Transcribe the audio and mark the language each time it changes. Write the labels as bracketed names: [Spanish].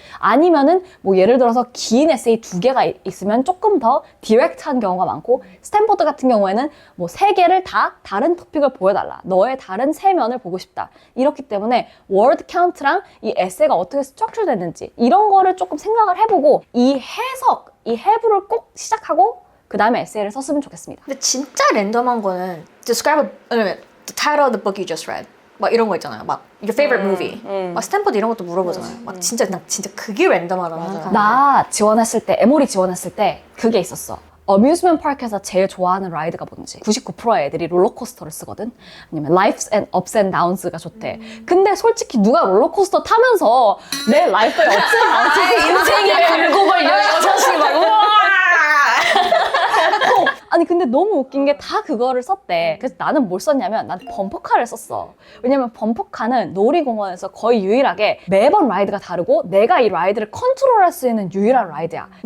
[Korean] 아니면은 예를 들어서 긴 에세이 2개가 있으면 조금 더 디렉트한 경우가 많고 스탠포드 같은 경우에는 3개를 다 다른 토픽을 보여달라. 너의 다른 3면을 보고 싶다. 이렇기 때문에 워드 카운트랑 이 에세이가 어떻게 스트럭처 됐는지 이런 거를 조금 생각을 해보고 이 해석, 이 have를 꼭 시작하고 그 다음에 에세이를 썼으면 좋겠습니다. 근데 진짜 랜덤한 거는 [English] describe the title of the book you just read [Korean] 막 이런 거 있잖아요. 막 [English] your favorite movie [Korean] 막 스탠포드 이런 것도 물어보잖아요. 막 진짜 그게 랜덤하다고 생각하는데 나 지원했을 때, 에모리 지원했을 때 그게 있었어. 어뮤즈먼트 파크에서 제일 좋아하는 라이드가 뭔지 99%의 애들이 롤러코스터를 쓰거든. 아니면 [English] Life's and Ups and Downs [Korean] 가 좋대. 근데 솔직히 누가 롤러코스터 타면서 내 라이프의 [English] Ups and Downs [Korean] 인생의 굴곡을 여섯이 막 우와! 아니 근데 너무 웃긴 게 다 그거를 썼대. 그래서 나는 뭘 썼냐면 난 범퍼카를 썼어. 왜냐면 범퍼카는 놀이공원에서 거의 유일하게 매번 라이드가 다르고 내가 이 라이드를 컨트롤할 수 있는 유일한 라이드야.